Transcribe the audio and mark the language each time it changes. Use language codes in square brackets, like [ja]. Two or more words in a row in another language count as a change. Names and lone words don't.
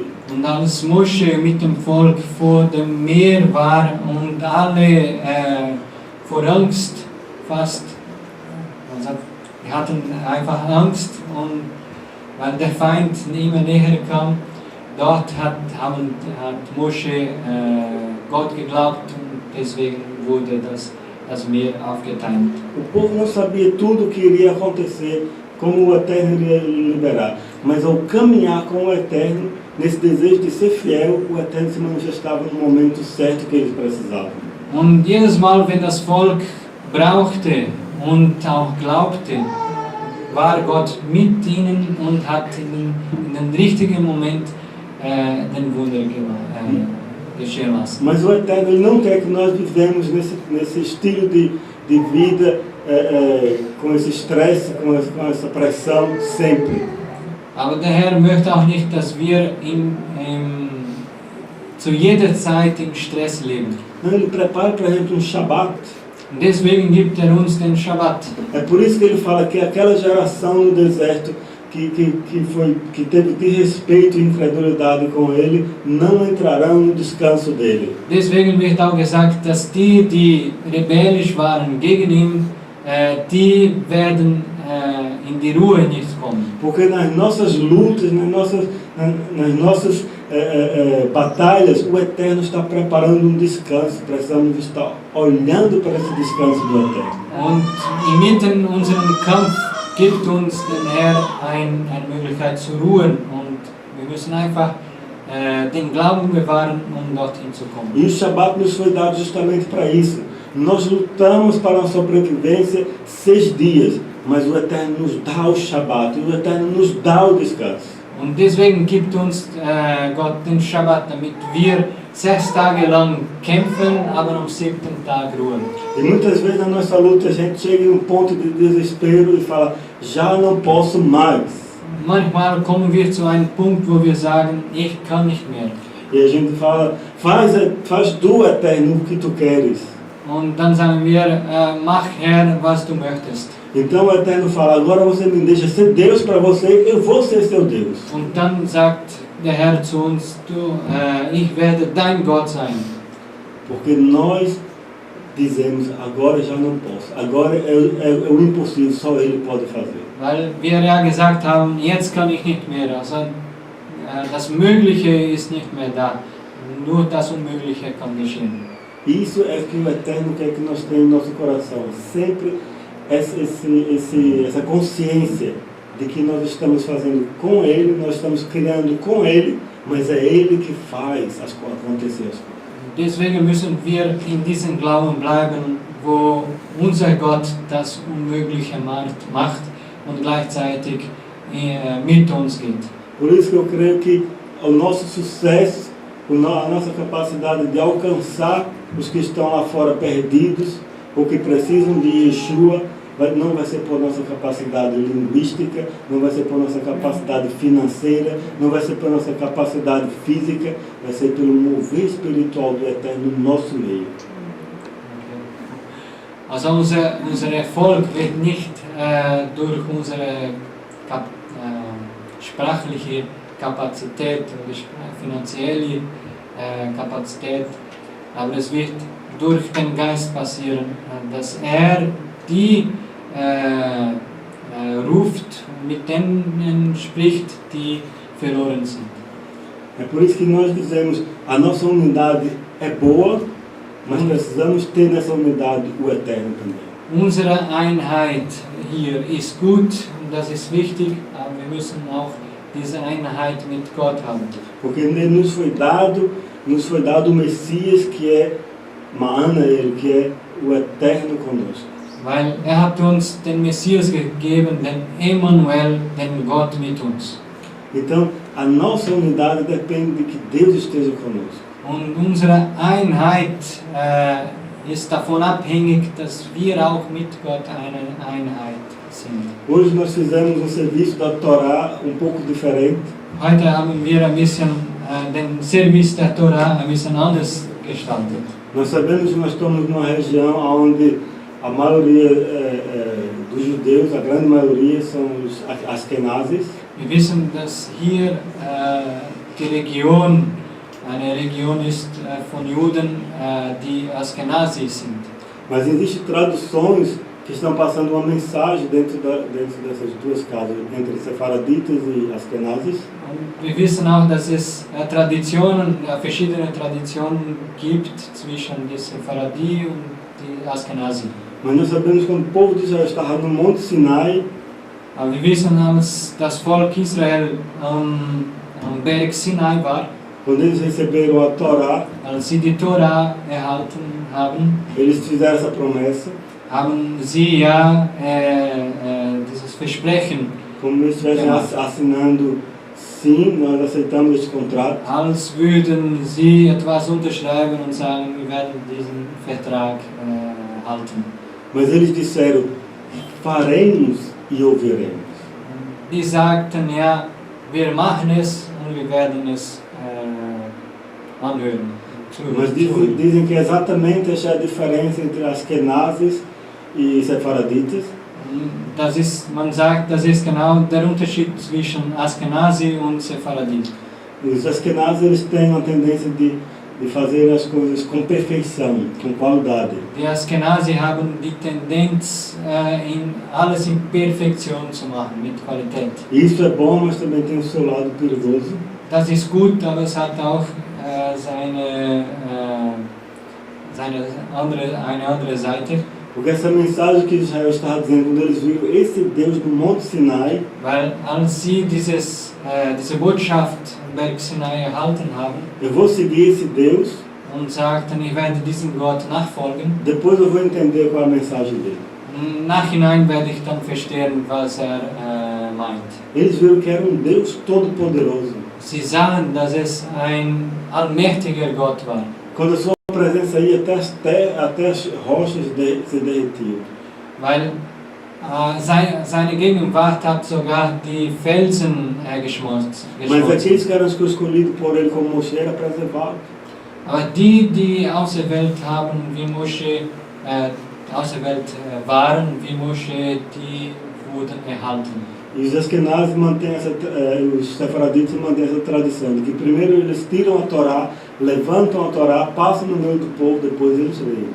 [de] Und als Mosche mit dem Volk vor dem Meer war und alle vor Angst fast, die hatten einfach Angst, und weil der Feind immer näher kam, dort hat Mosche Gott geglaubt, und deswegen wurde das Meer aufgeteilt. [pt] O povo não sabia tudo o que iria acontecer, como o Eterno iria liberar, mas ao caminhar com o Eterno, nesse desejo de ser fiel, o Eterno se manifestava no momento certo que eles precisavam. [de] Und jedes Mal, wenn das Volk brauchte und auch glaubte, war Gott mit ihnen und hat in den richtigen Moment den Wunder geschehen lassen. [pt] Mas o Eterno, ele não quer que nós vivemos nesse estilo de vida com esse estresse, com essa pressão sempre. [de] Aber der Herr möchte auch nicht, dass wir zu jeder Zeit im Stress leben. [pt] Não, ele prepara, por exemplo, Shabbat. [de] Und deswegen gibt uns den Shabbat. [pt] É por isso que ele fala que aquela geração no deserto que teve desrespeito e incredulidade com ele, não entrarão no descanso dele. [de] Deswegen wird auch gesagt, dass die rebellisch waren gegen ihn, die werden in die Ruhe nicht kommen. [pt] Porque nas nossas lutas, nas nossas batalhas, o Eterno está preparando um descanso. Precisamos estar olhando para esse descanso do Eterno. [de] Und inmitten unserem Kampf gibt uns der Herr eine Möglichkeit zu ruhen, und wir müssen einfach den Glauben bewahren, um dorthin zu kommen. [pt] E o Shabbat nos foi dado justamente para isso. Nós lutamos para a sobrevivência 6 dias, mas o Eterno nos dá o Shabbat, e o Eterno nos dá o descanso. [de] Und deswegen gibt uns Gott den Shabbat, damit wir 6 Tage lang kämpfen, aber am 7. Tag ruhen. [pt] E muitas vezes na nossa luta a gente chega em um ponto de desespero e fala, já não posso mais. [de] Manchmal kommen wir zu einem Punkt, wo wir sagen, ich kann nicht mehr. [pt] E a gente fala, faz du, Eterno, o que tu queres. [de] Und dann sagen wir, mach Herr, was du möchtest. [pt] Então o Eterno fala, agora você me deixa ser Deus para você, eu vou ser seu Deus. [de] Und dann sagt der Herr zu uns, ich werde dein Gott sein. [pt] Porque nós dizemos, agora já não posso, agora é o impossível, só Ele pode fazer. [de] Weil wir ja gesagt haben, jetzt kann ich nicht mehr. Also das Mögliche ist nicht mehr da. Nur das Unmögliche kann geschehen. [pt] Isso é que o Eterno quer que nós tenhamos no nosso coração. Sempre essa consciência de que nós estamos fazendo com Ele, nós estamos criando com Ele, mas é Ele que faz acontecer as coisas. [de] Deswegen müssen wir in diesem Glauben bleiben, wo unser Gott das Unmögliche macht und gleichzeitig mit uns geht. [pt] Por isso que eu creio que o nosso sucesso, a nossa capacidade de alcançar os que estão lá fora perdidos, ou que precisam de Yeshua, não vai ser por nossa capacidade linguística, não vai ser por nossa capacidade financeira, não vai ser por nossa capacidade física, vai ser pelo mover espiritual do Eterno no nosso meio. [de] Also unser Erfolg wird nicht durch unsere sprachliche Kapazität oder finanzielle Kapazität, aber es wird durch den Geist passieren, dass die ruft und mit denen spricht, die verloren sind. [pt] É por isso que nós dizemos, a nossa unidade é boa, mas precisamos ter nessa unidade o Eterno também. [de] Unsere Einheit hier ist gut und das ist wichtig, aber wir müssen auch diese Einheit mit Gott haben. [pt] Porque nos foi dado o Messias que é Ma'anael, que é o Eterno conosco. [de] Weil hat uns den Messias gegeben, den Emmanuel, den Gott mit uns. [pt] Então, a nossa unidade depende de que Deus esteja conosco. [de] Und unsere Einheit ist davon abhängig, dass wir auch mit Gott eine Einheit sind. [pt] Hoje nós fizemos serviço da Torá pouco diferente. [de] Heute haben wir ein bisschen den Service der Torah ein bisschen anders gestaltet. [pt] Nós sabemos que nós estamos numa região onde a maioria dos judeus, a grande maioria, são os Ashkenazes. [de] Wir wissen, dass hier die Region eine Region ist von Juden, die Ashkenazis sind. [pt] Mas existem traduções que estão passando uma mensagem dentro dessas duas casas, entre Sefaraditas e Ashkenazis. [de] Und wir wissen auch, dass es verschiedene Traditionen gibt zwischen den Sefaradi und den Ashkenazi. [pt] Mas nós sabemos que quando o povo de Israel estava no Monte Sinai, [de] aber wir wissen, als das Volk Israel am Berg Sinai war, [pt] quando eles receberam a Torá, [de] als sie die Torah erhalten haben, [pt] eles fizeram essa promessa, [de] haben sie ja dieses Versprechen, [pt] como eles estivessem assinando, sim, nós aceitamos este contrato. [de] Als würden sie etwas unterschreiben und sagen, wir werden diesen Vertrag halten. [pt] Mas eles disseram, faremos e ouviremos. [de] Die sagten, ja, wir machen es und wir werden es anhören. [pt] Mas dizem que exatamente essa é a diferença entre Ashkenazes e Sefaraditas. [de] Man sagt, das ist genau der Unterschied zwischen Ashkenazi und Sepharadi. [pt] Os Ashkenazes eles têm uma tendência de fazer as coisas com perfeição, com qualidade. [de] Die Ashkenazi haben die Tendenz, alles in Perfektion zu machen, mit Qualität. [pt] Isso é bom, mas também tem o seu lado perigoso. [de] Das ist gut, aber es hat auch eine andere Seite. [pt] Porque essa mensagem que Israel estava dizendo, quando eles viram esse Deus no Monte Sinai, [de] weil als sie diese Botschaft am Berg Sinai erhalten haben, [pt] eu vou seguir esse Deus, [de] und sagten, ich werde diesem Gott nachfolgen, [pt] depois eu vou entender qual é a mensagem dele. [de] Im Nachhinein werde ich dann verstehen, was meint. [pt] Eles viram que era Deus todo-poderoso. [de] Sie sahen, dass es ein allmächtiger Gott war. [pt] Quando a sua presença ia até as rochas se derretiam. [de] Weil seine Gegenwart hat sogar die Felsen geschmolzen. [pt] Mas aqueles que eram escolhidos por ele como Moshe era preservado. [de] Aber die auserwählt haben, wie Moshe, auserwählt waren, wie Moshe, die wurden erhalten. [pt] E os Askenazes mantêm os Sefaraditas mantêm essa tradição de que primeiro eles tiram a Torá, levantam a Torá, passam no meio do povo, depois eles leem.